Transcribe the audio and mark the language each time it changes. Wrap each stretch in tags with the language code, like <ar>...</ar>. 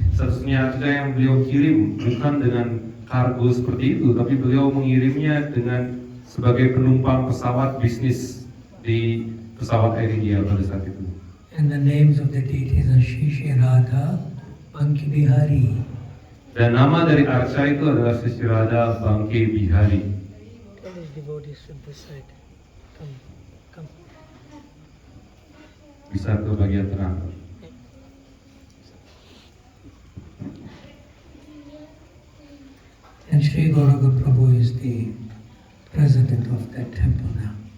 <id>Satu-satunya arca yang beliau kirim bukan dengan kargo seperti itu, tapi beliau mengirimnya dengan sebagai penumpang pesawat bisnis di pesawat Air India pada saat itu.</id> <en>And the names of the deities are Shri Radha, Banki Bihari.</en> <id>Dan nama dari arca itu adalah Sri Radha Bangke Bihari.</id> <en>Tell his devotees from this side. Come.</en> <id>Bisa ke bagian tengah.</id> <en>And Sri Gauranga Prabhu is the president of that temple now.</en>